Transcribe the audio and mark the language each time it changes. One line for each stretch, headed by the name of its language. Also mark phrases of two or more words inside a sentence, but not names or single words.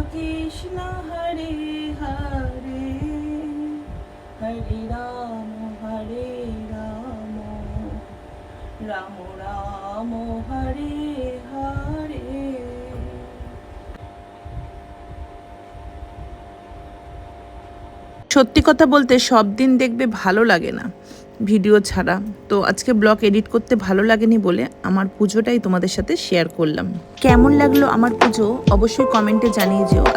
Sanskrit: कृष्ण हरे हरे, हरे राम हरे राम, राम राम हरे हरे।
Bangla: সত্যি কথা বলতে সব দিন দেখবে ভালো লাগে না ভিডিও ছাড়া, তো আজকে
English: blog edit
Bangla: করতে ভালো লাগেনি বলে আমার পুজোটাই তোমাদের সাথে শেয়ার করলাম। কেমন লাগলো আমার পুজো অবশ্যই কমেন্টে জানিয়ে যেও।